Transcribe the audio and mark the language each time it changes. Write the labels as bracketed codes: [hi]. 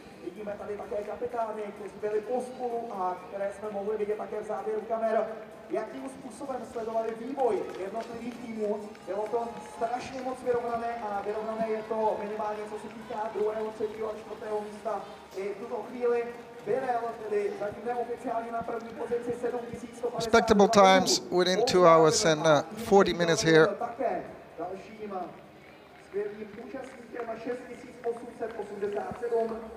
[cs] Vidíme tady také kapitány, kteří byli pospolu a které jsme mohli vidět také v záběru kamer. Jakým způsobem sledovali vývoj jednotlivých týmů. Bylo to strašně moc vyrovnané a vyrovnané je to minimálně co se týká 2., 3. a 4. místa. I v tuto chvíli Birel, tedy zatím neoficiálně na první pozici 7,150. [en] Respectable times within 2 hours and 40 minutes here. [cs] Dalším skvělým účastníkem 6,887.